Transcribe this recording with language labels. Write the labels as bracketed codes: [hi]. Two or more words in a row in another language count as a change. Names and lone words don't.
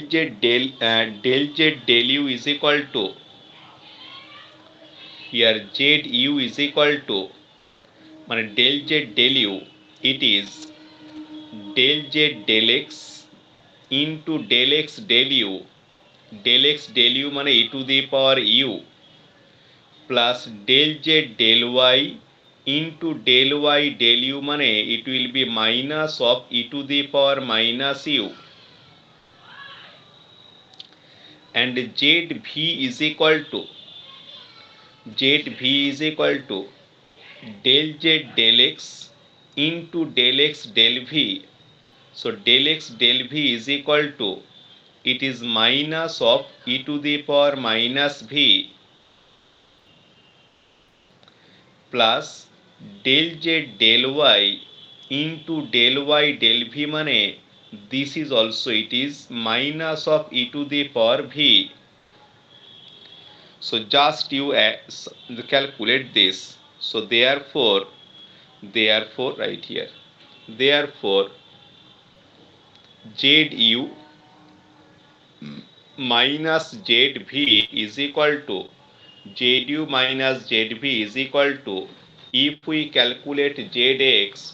[en] z del u is equal to, here z u is equal to মানে del z del u, it is del z del x into del x del u, del x del u মানে e to the power u plus del z del y into del y del u মানে it will be minus of e to the power minus u, and zv is equal to del z del x into del x del v. So del x del v is equal to, it is minus of e to the power minus v plus del z del y into del y del v মানে this is also, it is minus of e to the power v. So just you calculate this. So therefore right here, therefore ZU minus ZV is equal to, ZU minus ZV is equal to, if we calculate ZX,